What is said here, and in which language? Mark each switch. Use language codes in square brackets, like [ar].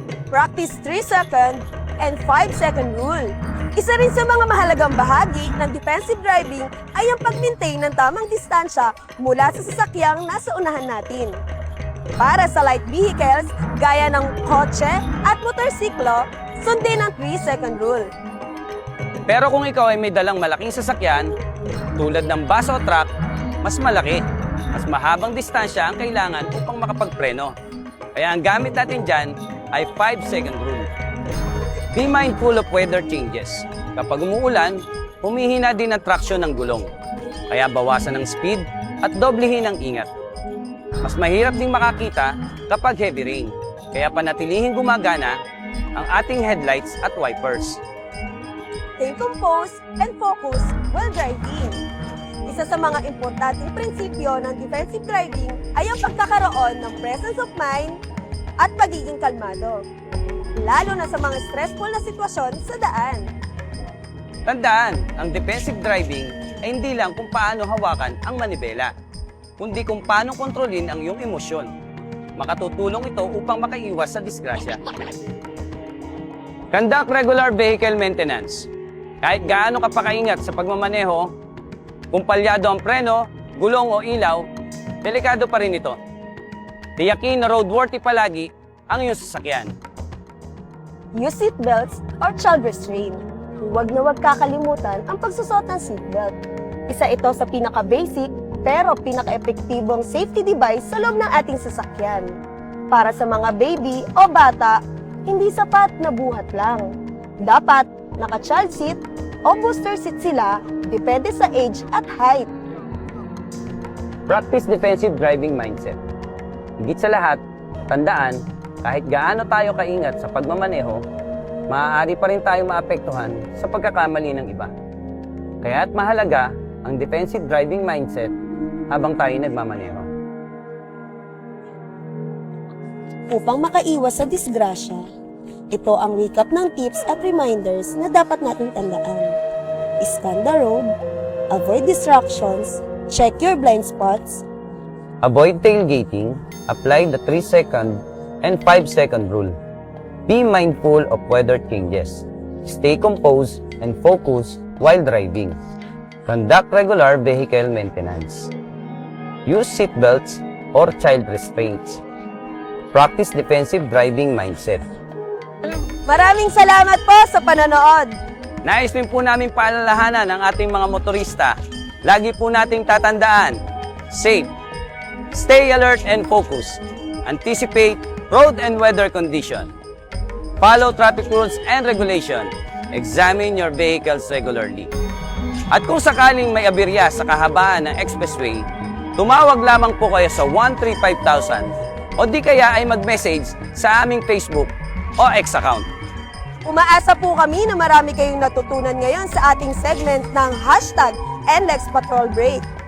[en] Practice 3-second and 5-second rule. [tl] Isa rin sa mga mahalagang bahagi ng defensive driving ay ang pag-maintain ng tamang distansya mula sa sasakyang nasa unahan natin. Para sa light vehicles, gaya ng kotse at motorsiklo, sundin ang 3-second rule. Pero kung ikaw ay may dalang malaking sasakyan, tulad ng bus o truck, mas malaki, mas mahabang distansya ang kailangan upang makapagpreno. Kaya ang gamit natin dyan ay [en] 5-second rule. Be mindful of weather changes. [tl] Kapag umuulan, humihina din ang traction ng gulong. Kaya bawasan ang speed at doblehin ang ingat. Mas mahirap ding makakita kapag heavy rain. Kaya panatilihing gumagana ang ating headlights at wipers. [en] Stay composed and focus while driving. [tl] Isa sa mga importanteng prinsipyo ng defensive driving ay ang pagkakaroon ng presence of mind at pagiging kalmado, lalo na sa mga stressful na sitwasyon sa daan. Tandaan, ang defensive driving ay hindi lang kung paano hawakan ang manibela, kundi kung paano kontrolin ang iyong emosyon. Makatutulong ito upang makaiwas sa disgrasya. [en] Conduct regular vehicle maintenance. [tl] Kahit gaano ka pa kaingat sa pagmamaneho, kung palyado ang preno, gulong o ilaw, delikado pa rin ito. Tiyakin na roadworthy palagi ang iyong sasakyan. [en] Use seatbelts or child restraint. [tl] Huwag na huwag kakalimutan ang pagsusot ng seatbelt. Isa ito sa pinaka-basic pero pinaka-epektibong safety device sa loob ng ating sasakyan. Para sa mga baby o bata, hindi sapat na buhat lang. Dapat naka-child seat o booster seat sila, depende sa age at height. [en] Practice defensive driving mindset. [tl] Higit sa lahat, tandaan, kahit gaano tayo kaingat sa pagmamaneho, maaari pa rin tayo maapektuhan sa pagkakamali ng iba. Kaya't mahalaga ang defensive driving mindset habang tayo nagmamaneho. Upang makaiwas sa disgrasya, ito ang recap ng tips at reminders na dapat natin tandaan. [en] Scan the road, avoid distractions, check your blind spots, Avoid tailgating, apply the 3-second and 5-second rule. Be mindful of weather changes. Stay composed and focused while driving. Conduct regular vehicle maintenance. Use seatbelts or child restraints. Practice defensive driving mindset. [tl] Maraming salamat po sa panonood. Nais din po namin paalalahanan ng ating mga motorista. Lagi po nating tatandaan, [en] safe, stay alert and focus, anticipate road and weather condition, follow traffic rules and regulation, examine your vehicles regularly. [tl] At kung sakaling may aberya sa kahabaan ng expressway, tumawag lamang po kayo sa 135,000 o di kaya ay mag-message sa aming Facebook o X account. Umaasa po kami na marami kayong natutunan ngayon sa ating segment ng #NLEX Patrol Break.